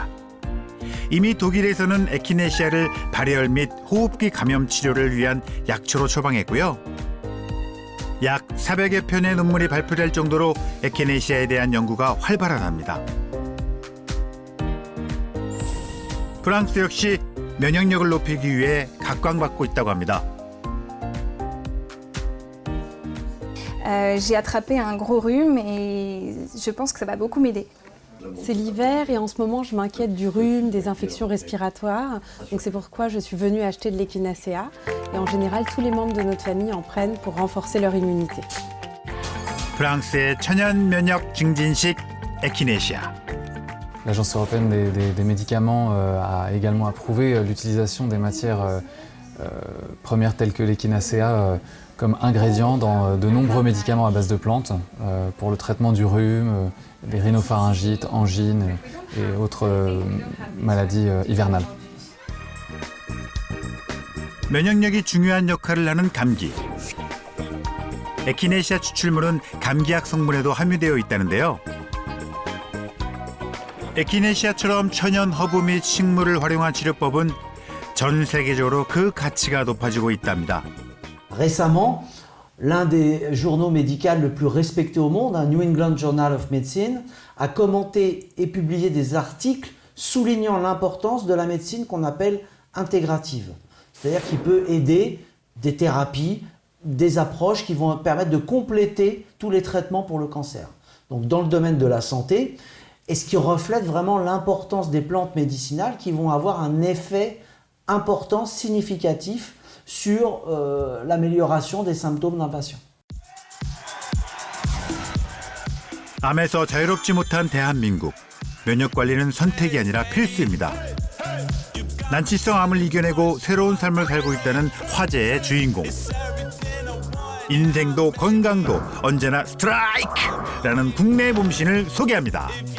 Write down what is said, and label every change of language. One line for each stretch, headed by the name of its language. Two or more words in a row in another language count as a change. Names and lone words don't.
Korean: 이미 독일에서는 에키네시아를 발열 및 호흡기 감염 치료를 위한 약초로 처방했고요. 약 400여 편의 논문이 발표될 정도로 에키네시아에 대한 연구가 활발하답니다. 프랑스 역시 면역력을 높이기 위해 각광받고 있다고 합니다.
French: J'ai attrapé un gros rhume et je pense que ça va beaucoup m'aider. C'est l'hiver et en ce moment je m'inquiète du rhume, des infections respiratoires. Donc c'est pourquoi je suis venue acheter de l'Echinacea. Et en général, tous les membres de notre famille en prennent pour renforcer leur immunité.
Korean: 프랑스의 천연 면역 증진식 에키네시아.
French: L'Agence européenne des médicaments a également approuvé l'utilisation des matières premières telles que l'échinacea comme ingrédient dans de nombreux médicaments à base de plantes pour le traitement du rhume, des rhinopharyngites, angines et autres maladies hivernales.
Korean: 면역력이 중요한 역할을 하는 감기. 에키네시아 추출물은 감기약 성분에도 함유되어 있다는데요. 에키네시아처럼 천연 허브 및 식물을 활용한 치료법은 전 세계적으로 그 가치가 높아지고 있답니다.
French: Récemment, l'un des journaux médicaux le plus respecté au monde, New England Journal of Medicine, a commenté et publié des articles soulignant l'importance de la médecine qu'on appelle intégrative. C'est-à-dire qu'il peut aider des thérapies, des approches qui vont permettre de compléter tous les traitements pour le cancer. Donc dans le domaine de la santé, et ce qui reflète vraiment l'importance des plantes médicinales qui vont avoir un effet important, significatif sur l'amélioration des symptômes d'un patient.
Korean: 암에서 자유롭지 못한 대한민국. 면역 관리는 선택이 아니라 필수입니다. 난치성 암을 이겨내고 새로운 삶을 살고 있다는 화제의 주인공. 인생도 건강도 언제나 스트라이크라는 국내 몸신을 소개합니다.